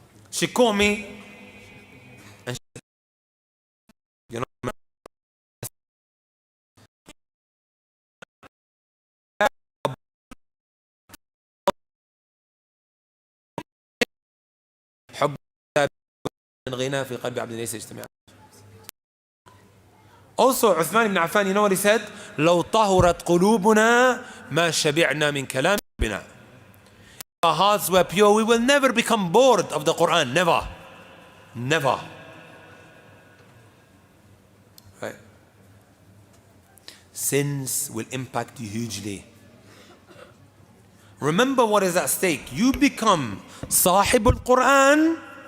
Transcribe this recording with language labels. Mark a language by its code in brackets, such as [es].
[en] She caught me and she said, you know, [ar] حب الغنى في قلب عبد ليس يجتمع. [en] Also, Uthman ibn Affan, you know what he said? [ar] لو طهرت قلوبنا ما شبعنا من كلام ربنا. [en] If our hearts were pure, we will never become bored of the Quran. Never. Never. Right? Sins will impact you hugely. Remember what is at stake. You become Sahib al-Quran.